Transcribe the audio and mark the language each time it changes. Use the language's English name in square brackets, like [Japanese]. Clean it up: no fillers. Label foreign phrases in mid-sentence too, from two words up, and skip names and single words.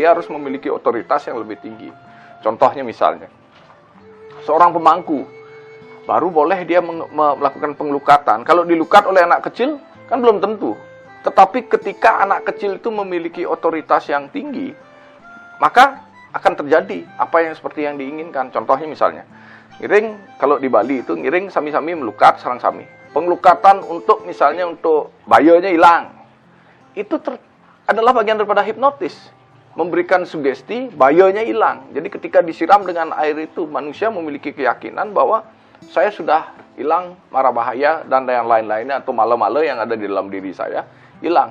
[Indonesian] Dia harus memiliki otoritas yang lebih tinggi. Contohnya misalnya, seorang pemangku baru boleh dia melakukan pengelukatan. Kalau dilukat oleh anak kecil, kan belum tentu. Tetapi ketika anak kecil itu memiliki otoritas yang tinggi, maka akan terjadi apa yang seperti yang diinginkan. Contohnya misalnya, ngiring kalau di Bali itu [Balinese] ngiring sami-sami melukat sarang sami. [Indonesian] Pengelukatan untuk misalnya untuk bayonya hilang. Itu adalah bagian daripada hipnotis. Memberikan sugesti bayonya hilang. Jadi ketika disiram dengan air itu manusia memiliki keyakinan bahwa saya sudah hilang mara bahaya dan yang lain-lainnya atau mala-mala yang ada di dalam diri saya hilang.